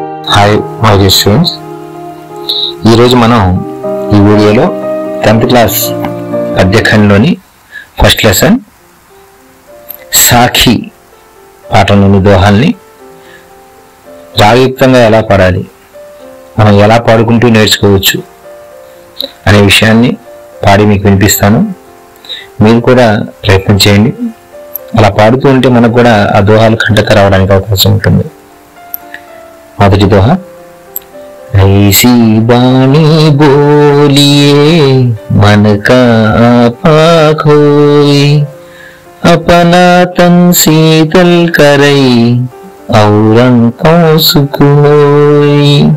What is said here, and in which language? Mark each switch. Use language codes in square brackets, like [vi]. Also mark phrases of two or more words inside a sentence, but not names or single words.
[en] hi my dear students, [te] ఈరోజు మనం ఈ వీడియోలో [en] 10th class [te] పద్యఖండ్లోని [en] first lesson [te] సాఖి పాఠంలోని దోహాల్ని రాగయుక్తంగా ఎలా పాడాలి, మనం ఎలా పాడుకుంటూ నేర్చుకోవచ్చు అనే విషయాన్ని పాడి మీకు వినిపిస్తాను. మీరు కూడా ప్రయత్నం చేయండి. అలా పాడుతూ ఉంటే మనకు కూడా ఆ దోహాలు కంటక రావడానికి అవకాశం ఉంటుంది. మొదటి దోహా. [hi] ऐसी बाणी बोलिए मन का पाक होई, अपना तन शीतल करई औरन को सुख होई,